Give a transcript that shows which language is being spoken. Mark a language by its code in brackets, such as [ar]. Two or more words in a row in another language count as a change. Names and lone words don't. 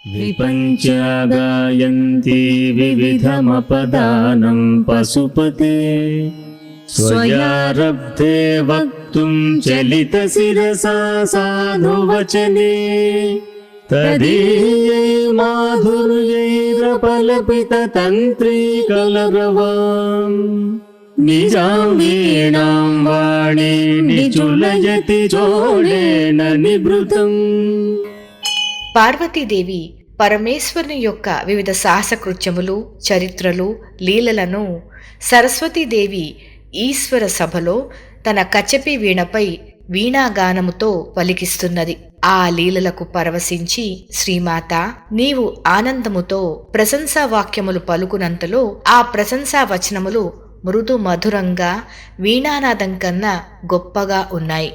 [sa] पञ्चागायन्ति विविधमपदानं पशुपते स्वयारब्धे वक्तुं चलितशिरसा साधुवचने तदीयै माधुर्यैरपलपिततन्त्रीकलरवाम् निजां वीणां वाणी निचुलयति जोडेन निभृतम्. [te] పార్వతీదేవి పరమేశ్వరుని యొక్క వివిధ సాహసకృత్యములు, చరిత్రలు, లీలలను సరస్వతీదేవి ఈశ్వర సభలో తన కచపి వీణపై వీణాగానముతో పలికిస్తున్నది. ఆ లీలలకు పరవశించి శ్రీమాత నీవు ఆనందముతో ప్రశంసా వాక్యములు పలుకునంతలో ఆ ప్రశంసా వచనములు మృదు మధురంగా వీణానాదం కన్నా గొప్పగా ఉన్నాయి.